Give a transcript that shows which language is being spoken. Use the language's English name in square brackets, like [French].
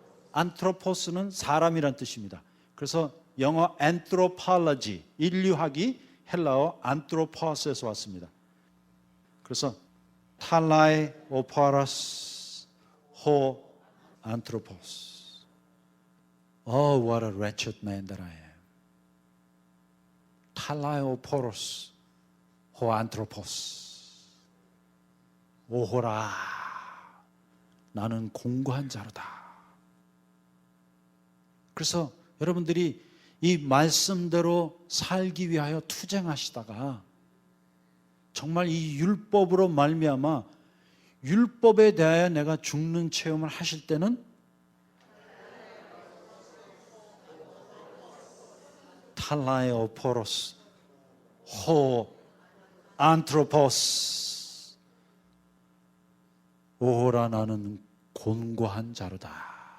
[Korean] 안트로포스는 사람이란 뜻입니다. 그래서 영어 anthropology 인류학이 헬라어 안트로포스에서 왔습니다. [Greek] 그래서 탈라이오포로스 호 안트로포스. [English] Oh, what a wretched man that I am. [Greek] 탈라이오포로스 호 안트로포스. [Korean] 오호라 나는 공고한 자로다. 그래서 여러분들이 이 말씀대로 살기 위하여 투쟁하시다가 정말 이 율법으로 말미암아 율법에 대하여 내가 죽는 체험을 하실 때는 [Greek] 탈라이오포로스 호 안트로포스 [Korean] 오호라 나는 곤고한 자로다.